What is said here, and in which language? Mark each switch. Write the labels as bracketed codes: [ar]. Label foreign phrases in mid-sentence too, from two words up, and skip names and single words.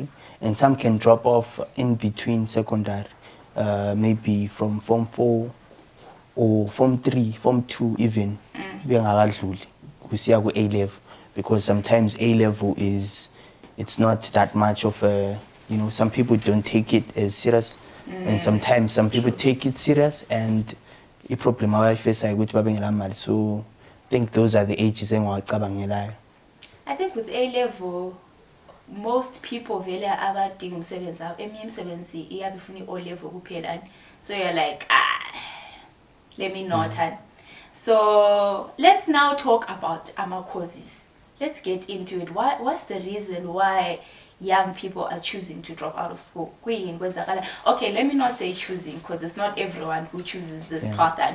[en] And some can drop off in between secondary, maybe from Form 4 or Form 3, Form 2 even, being A-level, because sometimes A-level it's not that much of a, some people don't take it as serious, and sometimes some people take it serious, and the problem I face I with babengela. So I think those are the ages engicabangelayo. I think with A-level, most people [nd] vele abadinga umsebenzi abo eminye imisebenzi iyabifuna i-O-level kuphela, [en] so you're like, let me not. So let's now talk about our causes. Let's get into it. What's the reason why young people are choosing to drop out of school? Okay, let me not say choosing, because it's not everyone who chooses this path.